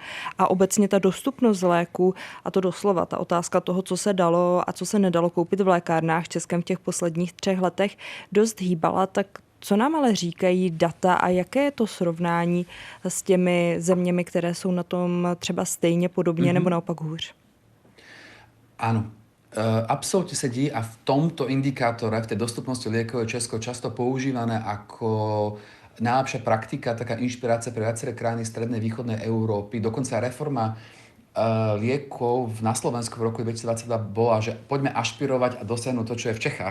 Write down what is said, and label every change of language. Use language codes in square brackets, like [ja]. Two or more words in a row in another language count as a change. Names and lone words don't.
[cs] A obecně ta dostupnost léků, a to doslova, ta otázka toho, co se dalo a co se nedalo koupit v lékárnách v Českém v těch posledních 3 letech, dost hýbala, tak co nám ale říkají data a jaké je to srovnání s těmi zeměmi, které jsou na tom třeba stejně podobně nebo naopak hůř? [sk] Áno. Absolútne sedí a v tomto indikátore, v tej dostupnosti liekov je Česko často používané ako najlepšia praktika, taká inšpirácia pre viaceré krajiny strednej východnej Európy. Dokonca reforma liekov na Slovensku v roku 2022 bola, že poďme ašpirovať a dosiahnuť to, čo je v Čechách.